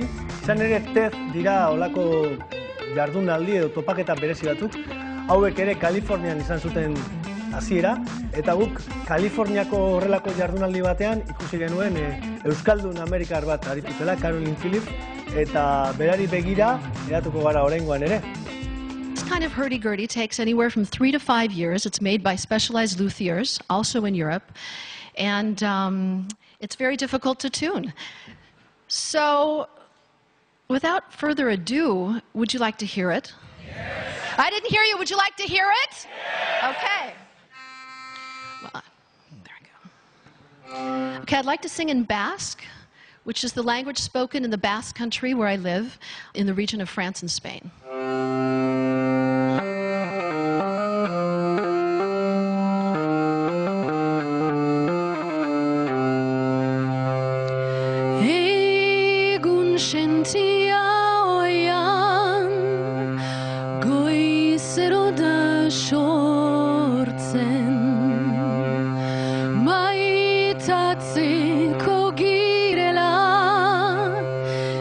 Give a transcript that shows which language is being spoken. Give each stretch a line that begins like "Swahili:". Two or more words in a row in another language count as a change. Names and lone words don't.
Basque: Izan ere TED dira olako jardunaldi edo topaketa berezi batzuk. Hauek ere Kalifornian izan zuten hasiera, eta guk Kaliforniako horrelako jardunaldi batean ikusi genuen Euskaldun Amerikar bat aritu zela, Carolyn Phillips, eta berari begira eratuko gara oraingoan ere.
English: This kind of hurdy-gurdy takes anywhere from 3 to 5 years. It's made by specialized luthiers, also in Europe, and it's very difficult to tune. So, without further ado, would you like to hear it? Yes. I didn't hear you. Would you like to hear it? Yes. Okay. Well, there I go. Okay, I'd like to sing in Basque, which is the language spoken in the Basque country where I live, in the region of France and Spain.
Basque: Egun sentia oian, goizero da sortzen, maitatzeko girela,